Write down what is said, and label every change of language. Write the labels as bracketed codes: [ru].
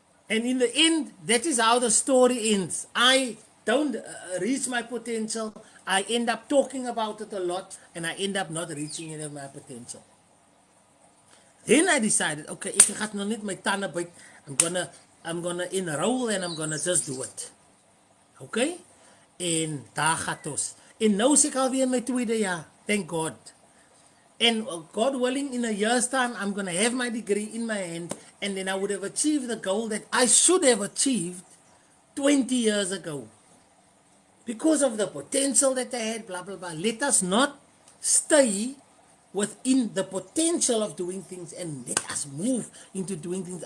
[en] And in the end, that is how the story ends. I don't reach my potential. I end up talking about it a lot, and I end up not reaching any of my potential. Then I decided, okay, [af] ek gaan nou net my tande byt. [en] I'm gonna enroll and I'm gonna just do it. Okay? [af] En daar gaat ons. En nou is ek alweer in my tweede jaar. [en] Thank God. And God willing, in a year's time, I'm going to have my degree in my hand, and then I would have achieved the goal that I should have achieved 20 years ago. Because of the potential that I had, blah, blah, blah. Let us not stay within the potential of doing things, and let us move into doing things.